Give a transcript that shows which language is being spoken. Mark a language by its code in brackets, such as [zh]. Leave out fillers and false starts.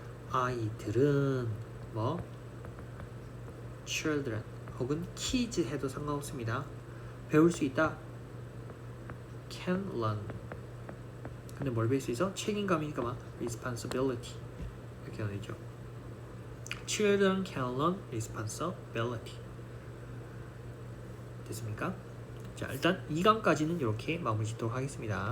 [ko] 아이들은 뭐 children 혹은 kids 해도 상관없습니다. 배울 수 있다. [en] can learn. [ko] 근데 뭘 배울 수 있어? 책임감이니까 막 responsibility 이렇게 되죠. [en] children can learn responsibility. [ko] 됐습니까? 자, 일단 2강까지는 이렇게 마무리 짓도록 하겠습니다.